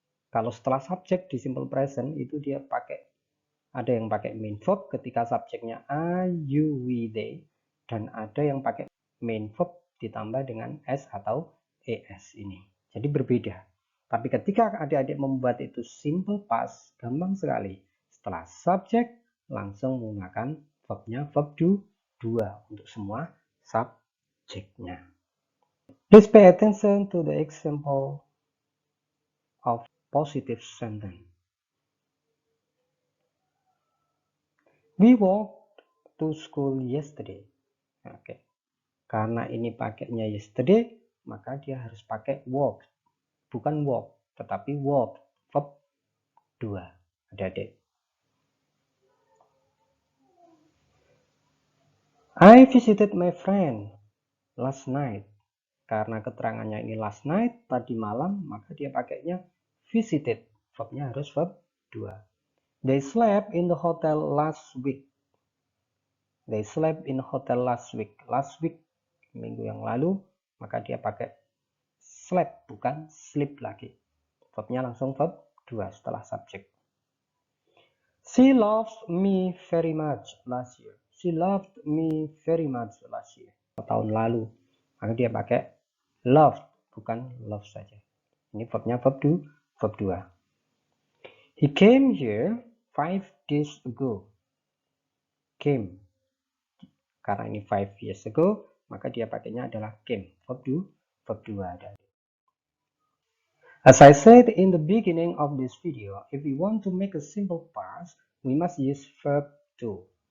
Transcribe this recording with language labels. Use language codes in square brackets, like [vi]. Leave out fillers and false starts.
[id] Kalau setelah subjek di simple present itu dia pakai ada yang pakai main verb ketika subjeknya I, you, we, they, dan ada yang pakai main verb ditambah dengan s atau es ini. Jadi berbeda. Tapi ketika adik-adik membuat itu simple past, gampang sekali. Setelah subjek langsung menggunakan verbnya verb 2 untuk semua subjeknya. [en] Please pay attention to the example of positive sentence. We walked to school yesterday. Oke. [id] Karena ini pakainya yesterday, maka dia harus pakai walk. Bukan walk, tetapi walk. Verb 2. Adik-adik. [en] I visited my friend last night. [id] Karena keterangannya ini last night, tadi malam, maka dia pakainya visited. Verbnya harus verb 2. [en] They slept in the hotel last week. They slept in the hotel last week. [id] Last week, minggu yang lalu, maka dia pakai slept, bukan sleep lagi. Verbnya langsung verb 2 setelah subjek. [en] She loved me very much last year. She loved me very much last year. [id] Tahun lalu. Maka dia pakai loved, bukan love saja. Ini verbnya verb 2. [en] He came here 5 days ago. Came. [id] Karena ini 5 years ago, maka dia pakainya adalah came. Verb 2. [en] As I said in the beginning of this video, if we want to make a simple past, we must use verb to.